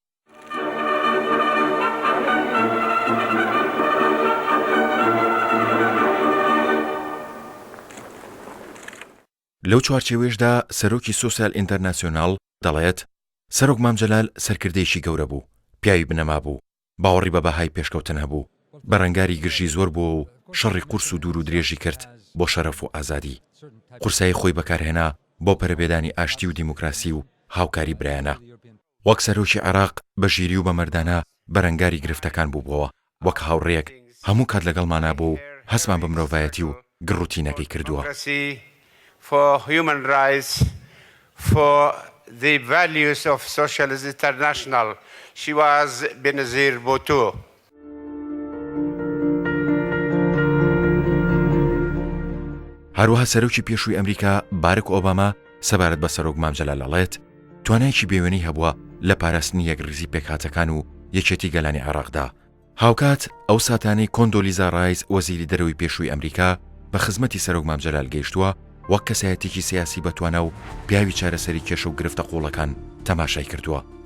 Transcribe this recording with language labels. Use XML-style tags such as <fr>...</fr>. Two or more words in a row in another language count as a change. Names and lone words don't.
<ckb>لەو چوارچێوەیەشدا سەرۆکی سۆسیال ئینتەرناسیۆناڵ دەڵێت سەرۆک مام جەلال سەرکردەیەکی گەورە بوو، پیاوی بنەما بوو، باوەڕی بە بەهای پێشکەوتن هەبوو، بەڕەنگاری گرژی زۆر بووە و شەڕی قورس و دوور و درێژی کرد بۆ شەرەف و ئازادی. قورسایی خۆی بەکارهێنا بۆ پەرەبێدانی ئاشتی و دیموکراسی و هاوکاری برایانە. وەک سەرۆکی عێراق بە ژیری و بەمەردانە بەرەنگاری گرفتەکان بووبەوە، وەک هاوڕێک هەموو کات لەگەڵمانە بوو و هەستمان بە مرۆڤایەتی و گڕوتینەکەی کردووە.</ckb> <en>For human rights, for the values of Socialist International. She was Benazir Bhutto.</en> <ckb>هەروەها سەرۆکی پێشووی ئەمریکا باراک ئۆباما سەبارەت بە سەرۆک مام جەلال ئەڵێت توانایکی بێوێنەی هەبووە لە پاراستنی یەکریزی پێکهاتەکان و یەکێتی گەلانی عێراقدا. هاوکات ئەو ساتانەی کۆندۆلیزا ڕایس وەزیری دەرەوەی پێشووی ئەمریکا بە خزمەتی سەرۆک مام جەلال گەیشتووە وەک کەسایەتێکی سیاسی بەتوانە و پیاوی چارەسەری کێشە و گرفتە قوڵەکان تەماشای کردووە.</ckb>